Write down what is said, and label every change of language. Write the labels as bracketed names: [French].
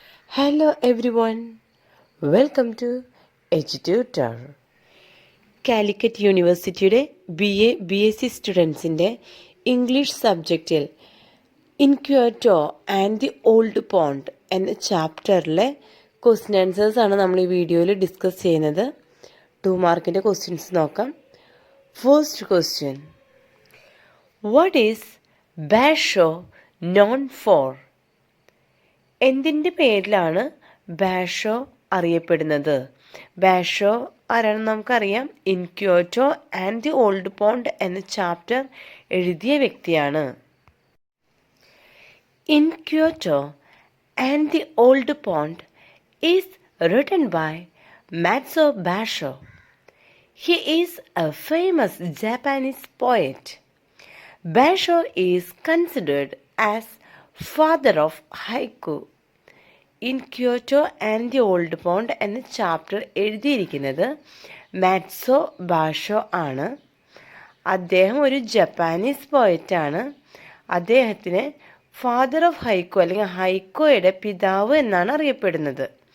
[English] Hello everyone, welcome to Edututor. [Malayalam] Calicut യൂണിവേഴ്സിറ്റിയുടെ BA-BSc സ്റ്റുഡൻസിൻ്റെ English സബ്ജക്റ്റിൽ ഇൻക്യോറ്റോ and the old pond എന്ന ചാപ്റ്ററിലെ question answers ആണ് നമ്മൾ ഈ വീഡിയോയിൽ ഡിസ്കസ് ചെയ്യുന്നത്. 2 മാർക്കിൻ്റെ ക്വസ്റ്റ്യൻസ് നോക്കാം. [English] First question, what is Basho known for? [Malayalam] എന്തിൻ്റെ പേരിലാണ് ബാഷോ അറിയപ്പെടുന്നത്? ബാഷോ ആരാണെന്ന് നമുക്കറിയാം. ഇൻക്യോറ്റോ ആൻഡ് ദി ഓൾഡ് പോണ്ട് എന്ന ചാപ്റ്റർ എഴുതിയ വ്യക്തിയാണ്. [English] In Kyoto and the old pond is written by Matsuo Basho. He is a famous Japanese poet. Basho is considered as father of haiku. [Malayalam] ഇൻക്യോറ്റോ and the old pond എന്ന chapter എഴുതിയിരിക്കുന്നത് മാറ്റ്സോ ബാഷോ ആണ്. അദ്ദേഹം ഒരു ജപ്പാനീസ് പോയറ്റാണ്. അദ്ദേഹത്തിന് [English] father of haiku [Malayalam] അല്ലെങ്കിൽ ഹൈക്കോയുടെ പിതാവ് എന്നാണ് അറിയപ്പെടുന്നത്.